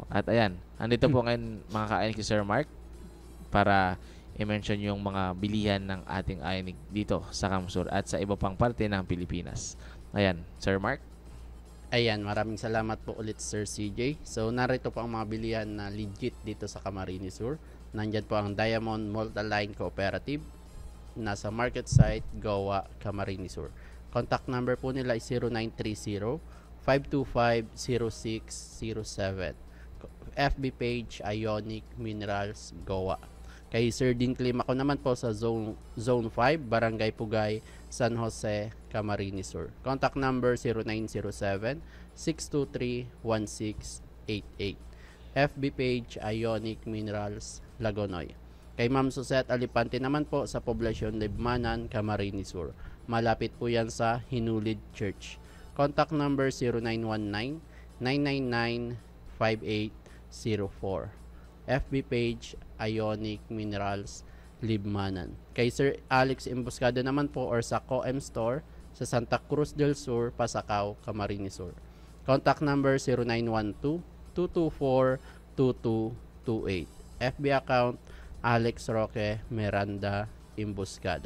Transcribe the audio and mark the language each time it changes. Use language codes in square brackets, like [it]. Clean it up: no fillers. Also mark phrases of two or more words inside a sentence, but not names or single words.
[tl] At ayan, andito po ngayon mga ka-Ionic si Sir Mark para i-mention yung mga bilihan ng ating Ionic dito sa Kamsur at sa iba pang parte ng Pilipinas. Ayan, Sir Mark. Ayan, maraming salamat po ulit Sir CJ. So narito po ang mga bilihan na legit dito sa Camarines Sur. Nandyan po ang Diamond Multiline Cooperative, nasa [en] market site [tl] Goa, Camarines Sur. [en] Contact number [tl] po nila ay 0930-525-0607. [en] FB page [tl] Ionic Minerals Goa. Kay Sir Dean Clim ako naman po sa Zone 5, Barangay Pugay, San Jose, Camarines Sur. [en] Contact number [tl] 0907-623-1688. [en] FB page [tl] Ionic Minerals Lagonoy. Kay Ma'am Susette Alipante naman po sa Poblasyon Libmanan, Camarines Sur. Malapit po yan sa Hinulid Church. [en] Contact number [tl] 0919-999-5804. [en] FB page [tl] Ionic Minerals Libmanan. Kay Sir Alex Emboscado naman po or sa COEM Store sa Santa Cruz del Sur, Pasacao, Camarines Sur. [en] Contact number [tl] 0912-224-2228. [en] FB account [tl] Alex Roque Miranda Emboscado.